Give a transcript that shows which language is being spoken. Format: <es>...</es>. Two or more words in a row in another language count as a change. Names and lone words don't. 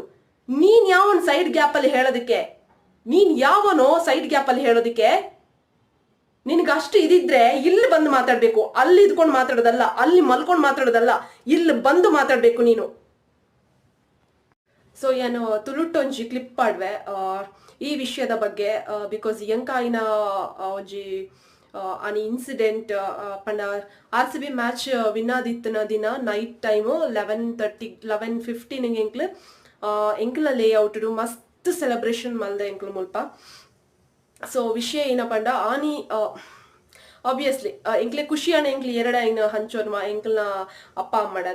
<kn>ನೀನ್ ಯಾವನ್</kn> <en>side gap</en> <kn>ಅಲ್ಲಿ ಹೇಳೋದಕ್ಕೆ? ನೀನ್ ಯಾವನೋ</kn> <en>side gap</en> <kn>ಅಲ್ಲಿ ಹೇಳೋದಕ್ಕೆ? ನಿನಗೆ ಅಷ್ಟು ಇದಿದ್ರೆ ಇಲ್ಲಿ ಬಂದು ಮಾತಾಡ್ಬೇಕು. ಅಲ್ಲಿ ಇದ್ಕೊಂಡು ಮಾತಾಡೋದಲ್ಲ, ಅಲ್ಲಿ ಮಲ್ಕೊಂಡು ಮಾತಾಡೋದಲ್ಲ, ಇಲ್ಲಿ ಬಂದು ಮಾತಾಡ್ಬೇಕು ನೀನು.</kn> <tcy>ಸೊ ಏನು ತುಳುಟೊಂಜಿ ಕ್ಲಿಪ್ ಪಾಡ್ವೆ ಈ ವಿಷಯದ ಬಗ್ಗೆ. ಬಿಕಾಸ್ ಎಂಕಾಯಿನ ಒಂಜಿ ಆನಿ ಇನ್ಸಿಡೆಂಟ್ ಪಂಡ RCB</tcy> <en>match win</en> <tcy>ಆದಿತ್ತನ ದಿನ</tcy> <en>night time</en> <tcy>11:15 ಎಂಕ್ಲ ಲೇಔಟ್ ಮಸ್ತ್ ಸೆಲೆಬ್ರೇಷನ್ ಮಲ್ದೆ ಎಂಕ್ಲು ಮುಲ್ಪ. ಸೊ ವಿಷಯ ಏನಪ್ಪ ಅಂಡ ಆನಿ ಆಬ್ವಿಯಸ್ಲಿ ಎಂಕ್ಲೆ ಖುಷಿಯಾನ ಎಂಕ್ಲಿ ಎರಡ ಹಂಚೋರ್ಮ ಎಂಕ್ಲನ ಅಪ್ಪ ಅಮ್ಮಡದೆ.</tcy>